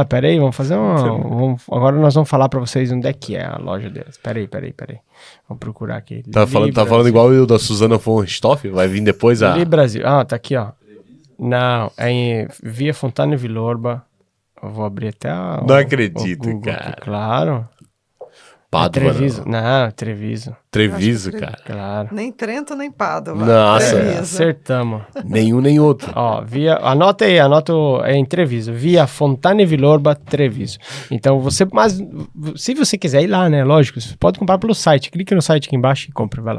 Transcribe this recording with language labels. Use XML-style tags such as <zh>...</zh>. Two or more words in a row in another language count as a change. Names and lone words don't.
<pt>Ah, peraí, vamos fazer agora nós vamos falar pra vocês onde é que é a loja deles. Peraí. Vamos procurar aqui. Tá falando igual eu da Suzana von Richthofen? Vai vir depois a... Li Brasil. Ah, tá aqui, ó. Não, é em Via Fontana Villorba. Eu vou abrir até Não acredito, Google cara. Aqui, claro. Padova, Treviso. Não, Treviso. Treviso, cara. Claro. Nem Trento, nem Padova. Nossa, acertamos. Nenhum, nem outro. Ó, anota em Treviso. Via Fontana Villorba, Treviso. Então, mas se você quiser ir lá, né, lógico, você pode comprar pelo site. Clique no site aqui embaixo e compre, vai lá.</pt>